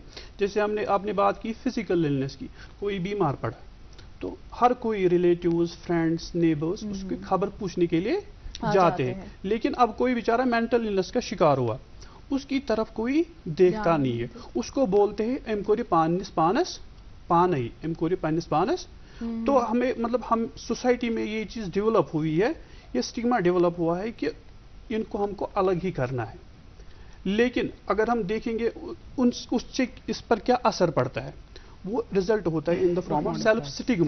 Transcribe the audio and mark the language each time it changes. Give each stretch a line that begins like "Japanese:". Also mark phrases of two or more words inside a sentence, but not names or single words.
Urdu: جیسے آپ نے بات کی
English: physical illness
Urdu: کی، کوئی بیمار پڑا تو ہر کوئی
English: relatives, friends, neighbours
Urdu: اس کی خبر پوچھنے کے لیے جاتے ہیں. لیکن اب کوئی بیچارہ
English: mental illness
Urdu: کا شکار ہوا، اس کی طرف کوئی دیکھتا نہیں ہے. اس کو بولتے ہیں
Kashmiri: ایم کوری پانس پانس پانے، ایم کوری پانس پانس.
Urdu: تو ہمیں مطلب ہم سوسائٹی میں یہ چیز ڈیولپ ہوئی ہے، یہ سٹگما ڈیولپ ہوا ہے کہ ان کو ہم کو الگ ہی کرنا ہے. لیکن اگر ہم دیکھیں گے اس پر کیا اثر پڑتا ہے، وہ رزلٹ ہوتا ہے
English: in the form of self stigma.